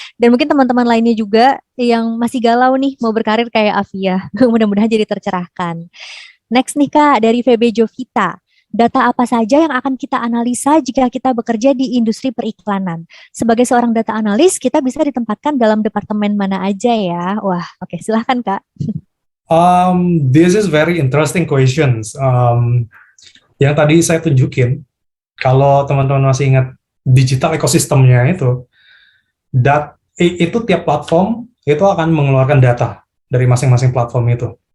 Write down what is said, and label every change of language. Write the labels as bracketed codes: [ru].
[id] Dan mungkin teman-teman lainnya juga yang masih galau nih mau berkarir kayak Afiyah. Mudah-mudahan jadi tercerahkan. Next nih Kak, dari VB Jovita. Data apa saja yang akan kita analisa jika kita bekerja di industri periklanan? Sebagai seorang data analis, kita bisa ditempatkan dalam departemen mana aja ya? Wah, oke, silahkan Kak. [en] This is very interesting questions. [id] Yang tadi saya tunjukin, kalau teman-teman masih ingat digital ekosistemnya itu tiap platform itu akan mengeluarkan data dari masing-masing platform itu.